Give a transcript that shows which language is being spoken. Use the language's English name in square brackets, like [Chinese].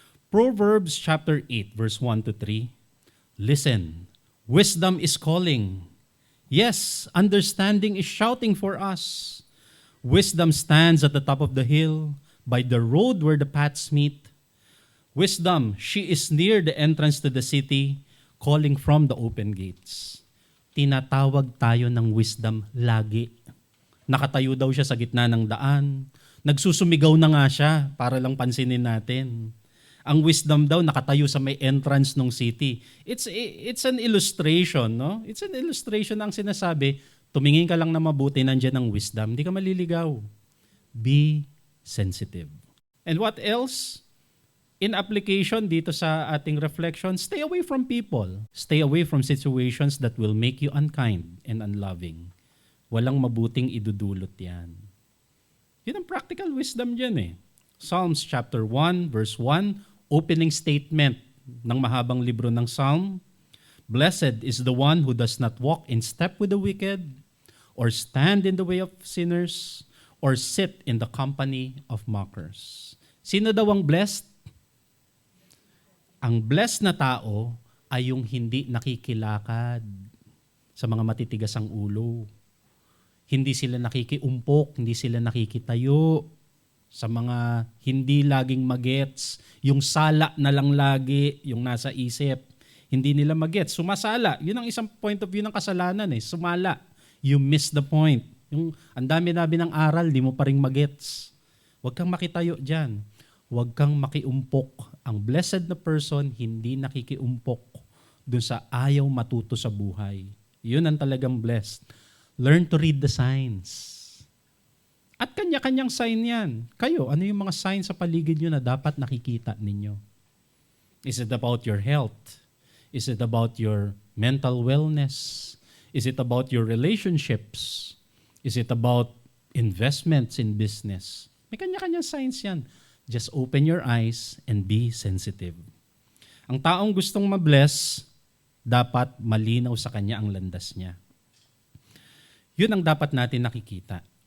[English] Proverbs chapter 8, verse 1 to 3. Listen, wisdom is calling. Yes, understanding is shouting for us. Wisdom stands at the top of the hill, by the road where the paths meet. Wisdom, she is near the entrance to the city, calling from the open gates. [Filipino] Tinatawag tayo ng wisdom lagi. Nakatayo daw siya sa gitna ng daan. Nagsusumigaw na nga siya para lang pansinin natin. Ang wisdom daw nakatayo sa may entrance ng city. [English] It's an illustration, no? It's an illustration [Filipino] ang sinasabi, Tumingin ka lang na mabuti, nandiyan ang wisdom, hindi ka maliligaw. [English] Be sensitive. And what else? In application [Filipino] dito sa ating [English] reflection, stay away from people. Stay away from situations that will make you unkind and unloving. [Filipino] Walang mabuting idudulot yan. Yun ang practical wisdom dyan eh. [English] Psalms chapter 1, verse 1, opening statement [Filipino] ng mahabang libro ng [English] Psalm. Blessed is the one who does not walk in step with the wicked, or stand in the way of sinners, or sit in the company of mockers. [Filipino] Sino daw ang blessed? Ang blessed na tao ay yung hindi nakikilakad sa mga matitigas ang ulo. Hindi sila nakikiumpok, hindi sila nakikitayo sa mga hindi laging magets. Yung sala na lang lagi, yung nasa isip. Hindi nila magets. Sumasala. Yun ang isang point of view ng kasalanan eh. Sumala. [English] You miss the point. [Filipino] Yung ang dami-dami ng aral, di mo pa rin magets. Huwag kang makitayo dyan. Huwag kang makiumpok. Ang blessed na person, hindi nakikiumpok dun sa ayaw matuto sa buhay. Yun ang talagang blessed. [English] Learn to read the signs. [Filipino] At kanya-kanyang sign yan. Kayo, ano yung mga signs sa paligid nyo na dapat nakikita ninyo? [English] Is it about your health? Is it about your mental wellness? Is it about your relationships? Is it about investments in business? [Filipino] May kanya-kanyang signs yan. [English] Just open your eyes and be sensitive. [Filipino] Ang taong gustong mabless, dapat malinaw sa kanya ang landas niya. Yun ang dapat natin nakikita.